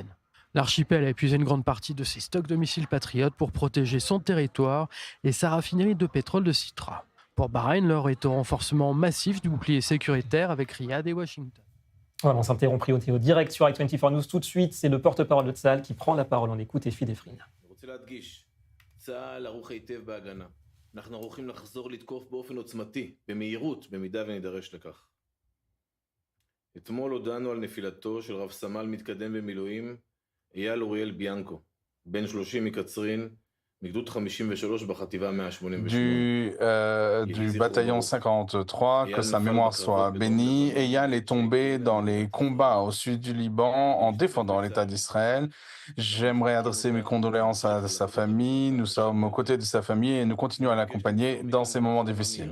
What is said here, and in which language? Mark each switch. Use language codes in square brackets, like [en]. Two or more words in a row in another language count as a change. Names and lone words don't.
[fr] L'archipel a épuisé une grande partie de ses stocks de missiles patriotes pour protéger son territoire et sa raffinerie de pétrole de Sitra. Pour Bahreïn, l'heure est au renforcement massif du bouclier sécuritaire avec Riyad et Washington. Voilà, on s'interrompt au direct sur i24 News. Tout de suite, c'est le porte-parole de Tsahal qui prend la parole. On écoute Effi Defrin. [he] צה"ל ערוך היטב בהגנה. אנחנו ערוכים לחזור לתקוף באופן עוצמתי, במהירות, במידה ונידרש לכך. אתמול הודענו על נפילתו של רב סמל מתקדם במילואים, אייל אוריאל ביאנקו, בן 30 מקצרין, מגדוד 53 בחטיבה 188. [fr] Du bataillon 53, que sa mémoire soit bénie. Eyal est tombé dans les combats au sud du Liban en défendant l'État d'Israël. J'aimerais adresser mes condoléances à sa famille. Nous sommes aux côtés de sa famille et nous continuons à l'accompagner dans ces moments difficiles.